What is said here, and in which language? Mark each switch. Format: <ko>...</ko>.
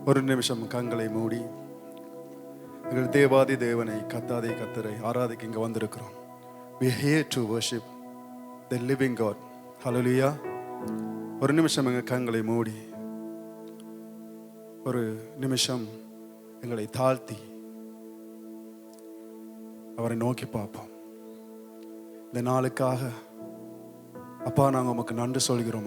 <ta>நிமிஷம் கண்களை மூடி எங்கள் தேவாதி தேவனை கத்தாதே கத்தரை ஆராதிக்க இங்கே வந்திருக்கிறோம்.</ta> <en>We are here to worship the living God. Hallelujah.</en> <ta>ஒரு நிமிஷம் எங்கள் கண்களை மூடி ஒரு நிமிஷம் எங்களை தாழ்த்தி அவரை நோக்கி பார்ப்போம். இந்த நாளுக்காக அப்பா நாங்கள் உமக்கு நன்றி சொல்கிறோம்.</ta>